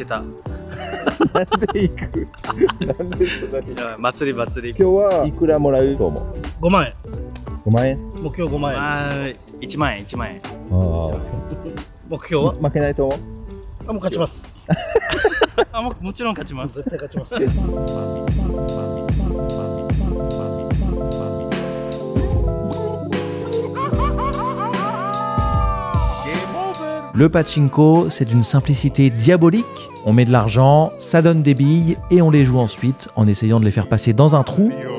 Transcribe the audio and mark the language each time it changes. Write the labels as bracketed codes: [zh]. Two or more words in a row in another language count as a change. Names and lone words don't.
[ja] なんで行くなんでそんなに祭り祭り。今日はいくらもらえると思う 5万円。 5万円？目標5万円。 1万円1万円。目標は負けないと思う？もう勝ちますもちろん勝ちます。絶対勝ちます [fr] Le pachinko, c'est d'une simplicité diabolique. On met de l'argent, ça donne des billes et on les joue ensuite en essayant de les faire passer dans un trou.